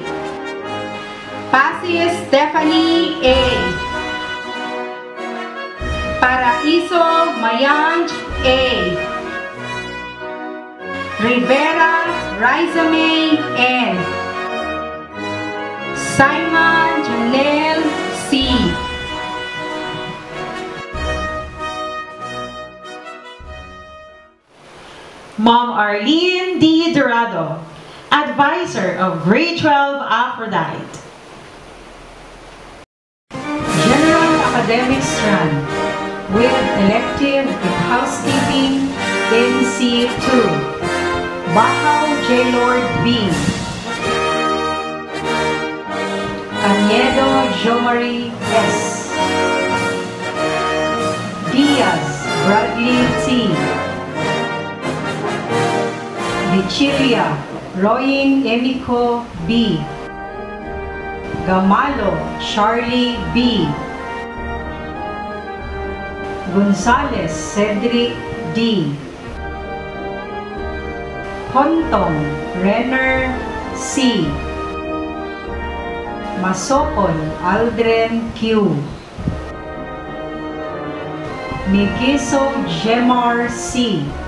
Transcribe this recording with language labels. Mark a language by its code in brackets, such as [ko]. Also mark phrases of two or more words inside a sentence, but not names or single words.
[en] Pasis Stephanie A. Paraiso Mayanj A. Rivera Rizame N. Simon Janelle C. Mom Arlene D. Dorado, Advisor of Grade 12 Aphrodite. General Academic Strand with elective in housekeeping NC2. Bahaw J. Lord B. Caniedo Jomari S. Diaz Bradley T. Vichilia Roying Emiko B. Gamalo Charlie B. Gonzales Cedric D. Hontong Renner C. Masopon Aldren Q. Migiso Gemar C.